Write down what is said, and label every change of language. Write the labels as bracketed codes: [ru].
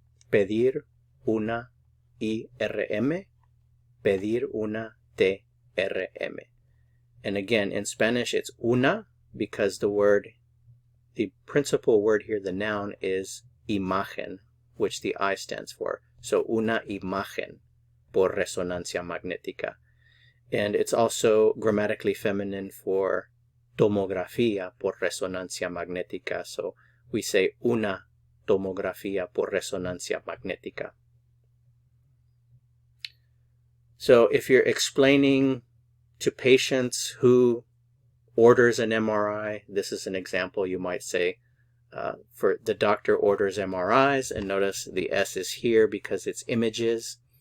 [es] pedir una IRM, pedir una TRM. [en] And again, in Spanish, it's una because the principal word here, the noun, is imagen, which the I stands for. [es] So, una imagen por resonancia magnética. [en] And it's also grammatically feminine for [es] tomografía por resonancia magnética. [en] So, we say [es] una tomografía por resonancia magnética. [en] So, if you're explaining to patients who orders an MRI, this is an example. You might say, for the doctor orders MRIs, and notice the S is here because it's images.